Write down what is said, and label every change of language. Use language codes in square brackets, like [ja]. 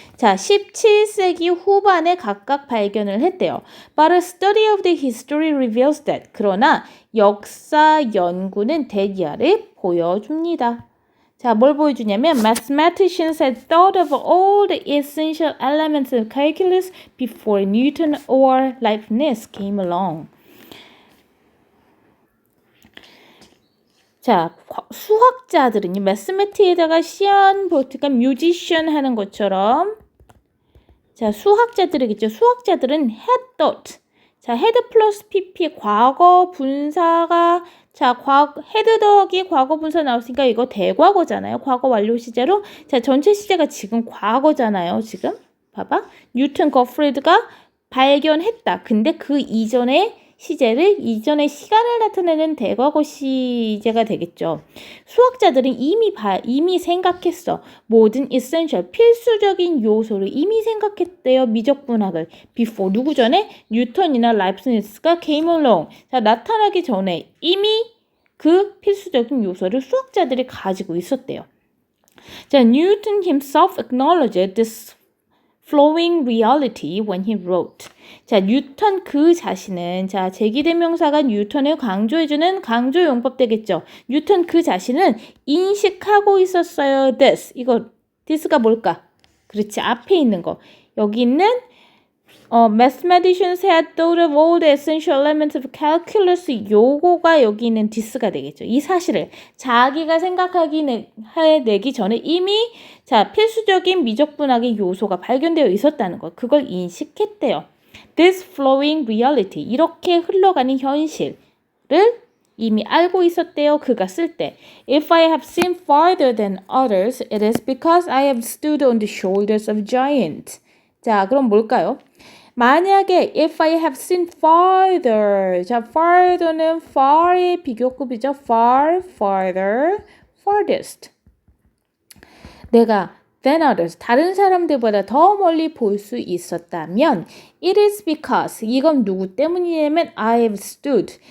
[ko] 자, 17세기 후반에 각각 발견을 했대요. [en] But a study of the history reveals that. [ko] 그러나 역사 연구는 대기하를 보여줍니다. 자, 뭘 보여주냐면 [en] mathematicians had thought of all the essential elements of calculus before Newton or Leibniz came along. [ko] 자, 수학자들은요, mathematic에다가 그러니까 musician 하는 것처럼 자, 수학자들이겠죠. 수학자들은 [en] had thought. [ko] 자, had 플러스 pp 과거 분사가 자, had 더하기 과거 분사 나왔으니까 이거 대과거잖아요. 과거 완료 시제로. 자, 전체 시제가 지금 과거잖아요. 지금. 봐봐. 뉴턴 거프리드가 발견했다. 근데 그 이전의 시제를 이전의 시간을 나타내는 대과거 시제가 되겠죠. 수학자들은 이미 생각했어. 모든 essential 필수적인 요소를 이미 생각했대요. 미적분학을. before 누구 전에? 뉴턴이나 라이프니츠가 [en] came along. [ko] 자, 나타나기 전에 이미 그 필수적인 요소를 수학자들이 가지고 있었대요. [en] 자, Newton himself acknowledged this flowing reality when he wrote. [ko] 자, 뉴턴 그 자신은 자, 제기대명사가 뉴턴을 강조해주는 강조 용법 되겠죠. 뉴턴 그 자신은 인식하고 있었어요. this가 뭘까? 그렇지, 앞에 있는 거. 여기 있는 [en] mathematicians had thought of all the essential elements of calculus. [ko] 요거가 여기 있는 this가 되겠죠. 이 사실을 자기가 생각내기 전에 이미 자 필수적인 미적분학의 요소가 발견되어 있었다는 것. 그걸 인식했대요. [en] This flowing reality. [ko] 이렇게 흘러가는 현실을 이미 알고 있었대요. 그가 쓸 때. [en] If I have seen farther than others, it is because I have stood on the shoulders of giants. [ko] 자, 그럼 뭘까요? 만약에 [en] if I have seen farther. [ko] 자, farther는 far의 비교급이죠. far, farther, farthest. 내가 [en] than others. [ko] 다른 사람들보다 더 멀리 볼 수 있었다면 [en] it is because [ko] 이건 누구 때문이냐면 [en] I have stood.